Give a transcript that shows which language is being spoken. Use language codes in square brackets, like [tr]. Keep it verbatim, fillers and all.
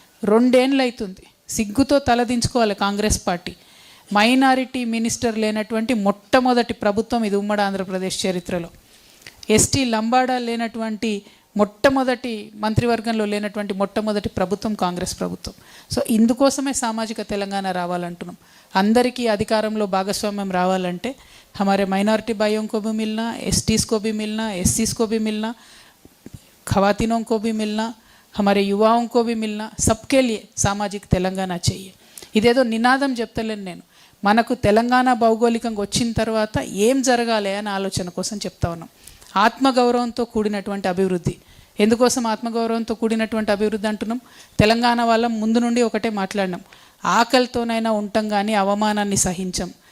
[te] రెండేళ్ళు అవుతుంది, సిగ్గుతో తలదించుకోవాలి కాంగ్రెస్ పార్టీ. మైనారిటీ మినిస్టర్ లేనటువంటి మొట్టమొదటి ప్రభుత్వం ఇది ఉమ్మడి ఆంధ్రప్రదేశ్ చరిత్రలో. ఎస్టీ లంబాడా లేనటువంటి మొట్టమొదటి మంత్రివర్గంలో లేనటువంటి మొట్టమొదటి ప్రభుత్వం కాంగ్రెస్ ప్రభుత్వం. సో ఇందుకోసమే సామాజిక తెలంగాణ రావాలంటున్నాం. అందరికీ అధికారంలో భాగస్వామ్యం రావాలంటే [hi] हमारे माइनॉरिटी भाइयों को भी मिलना, एसटीज़ को भी मिलना, एससीज़ को भी मिलना, खवातीनों को भी मिलना, हमारे युवाओं को भी मिलना, सबके लिए सामाजिक తెలంగాణ चाहिए. [te] ఇదేదో నినాదం చెప్తలేను నేను, మనకు తెలంగాణ భౌగోళికంగా వచ్చిన తర్వాత ఏం జరగాలి అనే ఆలోచన కోసం చెప్తా ఉన్నాం. ఆత్మగౌరవంతో కూడినటువంటి అభివృద్ధి. ఎందుకోసం ఆత్మగౌరవంతో కూడినటువంటి అభివృద్ధి అంటున్నాం? తెలంగాణ వాళ్ళం ముందు నుండి ఒకటే మాట్లాడినాం, ఆకలితోనైనా ఉంటాం కానీ అవమానాన్ని సహించాం.